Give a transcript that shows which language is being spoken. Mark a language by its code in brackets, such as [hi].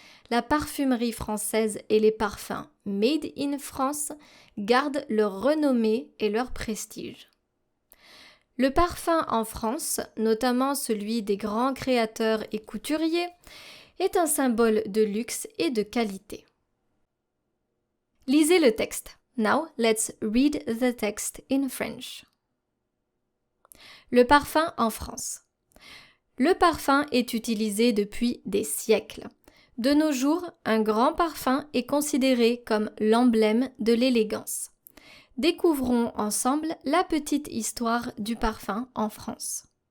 [fr] La parfumerie française et les parfums made in France gardent leur renommée et leur prestige. Le parfum en France, notamment celui des grands créateurs et couturiers, est un symbole de luxe et de qualité. Lisez le texte. [en] Now, let's read the text in French. [fr] Le parfum en France. Le parfum est utilisé depuis des siècles. De nos jours, un grand parfum est considéré comme l'emblème de l'élégance. Découvrons ensemble la petite histoire du parfum en France.